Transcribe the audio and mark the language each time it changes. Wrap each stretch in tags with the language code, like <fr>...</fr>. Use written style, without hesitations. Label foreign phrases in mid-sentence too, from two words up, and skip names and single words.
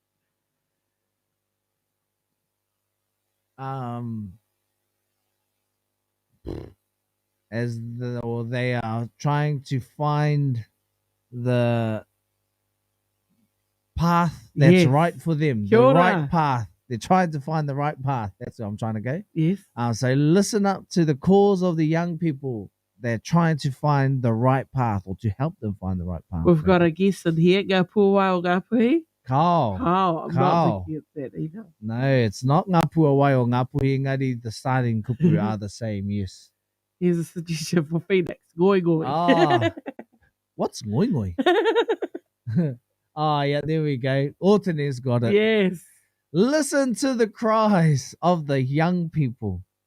<en>They are trying to find the path that's Yes. right for them.</en> <mi>Kia</mi> <en>The</en> <mi>ora.</mi> <en>right path. They're trying to find the right path. That's where I'm trying to go. Yes. So listen up to the calls of the young people. They're trying to find the right path or to help them find the right path. We've got a guest in here.</en> <mi>Ngā pūwai o ngā puhi. Kao.</mi> <en>I'm</en> <mi>Kao.</mi> <en>not thinking of that either. No, it's not</en> <mi>ngā puawai</mi> <en>or</en> <mi>ngā puhi engari.</mi> <en>The starting kupu are the same, yes. Here's a suggestion for Phoenix.</en> <mi>Goi goi.</mi> <en>Ah, what's</en> <mi>ngoi ngoi?</mi> <en>Yeah, there we go. Altone's got it. Yes. Listen to the cries of the young people.</en>